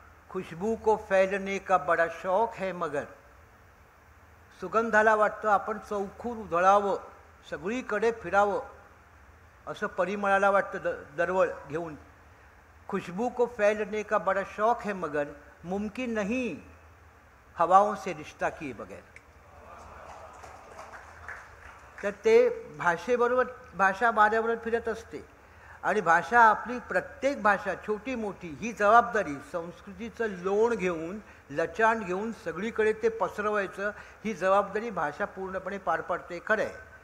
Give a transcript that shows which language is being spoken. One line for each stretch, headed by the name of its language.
Hindi: खुशबू को फैलने का बडा शौक है, मगर
Marathi: सुगंधाला वाटतं आपण चौखूर उधळावं, सगळीकडे फिरावं असं परिमळाला वाटतं दरवळ घेऊन.
Hindi: खुशबू को फैलने का बडा शौक है, मगर मुमकिन नहीं हवाओं से रिश्ता किए बगैर.
Marathi: तर ते भाषेबरोबर, भाषा माझ्याबरोबर फिरत असते. आणि भाषा आपली, प्रत्येक भाषा छोटी मोठी, ही जबाबदारी संस्कृतीचं लोण घेऊन, लचांड घेऊन सगळीकडे ते पसरवायचं, ही जबाबदारी भाषा पूर्णपणे पार पाडते. खरं आहे.